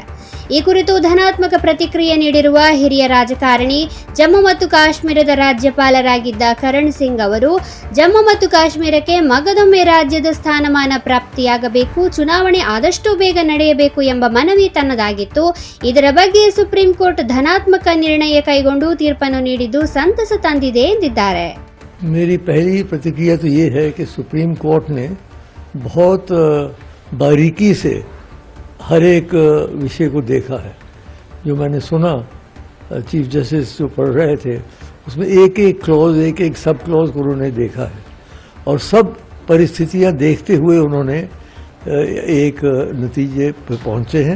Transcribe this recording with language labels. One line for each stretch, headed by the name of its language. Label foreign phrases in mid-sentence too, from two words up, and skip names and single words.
Kannada: ಈ ಕುರಿತು ಧನಾತ್ಮಕ ಪ್ರತಿಕ್ರಿಯೆ ನೀಡಿರುವ ಹಿರಿಯ ರಾಜಕಾರಣಿ, ಜಮ್ಮು ಮತ್ತು ಕಾಶ್ಮೀರದ ರಾಜ್ಯಪಾಲರಾಗಿದ್ದ ಕರಣ್ ಸಿಂಗ್ ಅವರು, ಜಮ್ಮು ಮತ್ತು ಕಾಶ್ಮೀರಕ್ಕೆ ಮಗದೊಮ್ಮೆ ರಾಜ್ಯದ ಸ್ಥಾನಮಾನ ಪ್ರಾಪ್ತಿಯಾಗಬೇಕು, ಚುನಾವಣೆ ಆದಷ್ಟು ಬೇಗ ನಡೆಯಬೇಕು ಎಂಬ ಮನವಿ ತನ್ನದಾಗಿತ್ತು. ಇದರ ಬಗ್ಗೆ ಸುಪ್ರೀಂ ಕೋರ್ಟ್ ಧನಾತ್ಮಕ ನಿರ್ಣಯ ಕೈಗೊಂಡು ತೀರ್ಪನ್ನು ನೀಡಿದ್ದು ಸಂತಸ ತಂದಿದೆ ಎಂದಿದ್ದಾರೆ.
Hindi: मेरी पहली प्रतिक्रिया तो ये है कि सुप्रीम कोर्ट ने बहुत बारीकी से हर एक विषय को देखा है. जो मैंने सुना
English: chief justice
Hindi: जो पढ़ रहे थे उसमें एक एक क्लॉज, एक एक
English: sub clause
Hindi: को उन्होंने देखा है और सब परिस्थितियां देखते हुए उन्होंने एक नतीजे पर पहुंचे हैं.